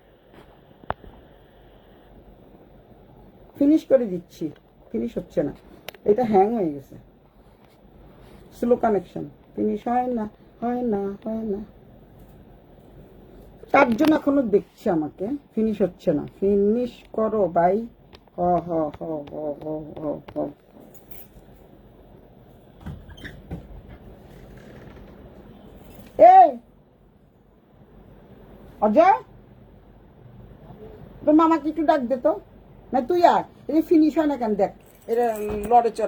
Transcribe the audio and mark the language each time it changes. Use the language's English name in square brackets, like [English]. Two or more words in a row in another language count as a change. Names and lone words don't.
[Bangla] ফিনিশ করে দিচ্ছি, ফিনিশ হচ্ছে না, এটা হ্যাং হয়ে গেছে, [English] slow connection, [Bangla] ফিনিশ হয় না। তার জন্য এখনো দেখছে আমাকে, ফিনিশ হচ্ছে না, ফিনিশ করো ভাই। হ হ হ হ হ হ হ। এই অজয়, তোর মামাকে একটু ডাক দে তো, না তুই আর এই ফিনিশ হয় না কেন, দেখ এটা লড়ে চড়ে।